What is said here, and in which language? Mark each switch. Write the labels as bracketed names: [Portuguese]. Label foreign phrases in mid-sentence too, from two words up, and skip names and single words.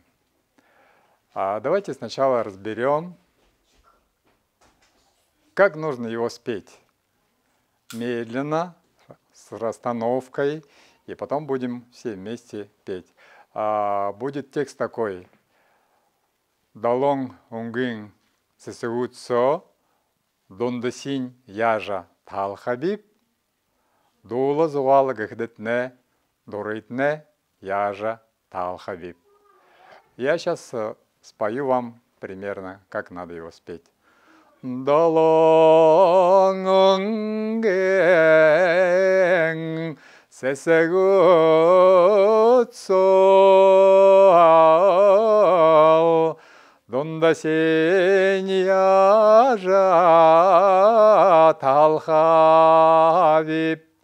[Russian] Давайте сначала разберем, как нужно его спеть. Медленно, с расстановкой, и потом будем все вместе петь. Будет текст такой: «Далонг унгин сесеутсо, дондасинь яжа талхабиб, дула зуала гхдетне, дуритне яжа талхабиб». Я сейчас спою вам примерно, как надо его спеть. Далонг унгин сесеутсо, дондасинь яжа талхабиб,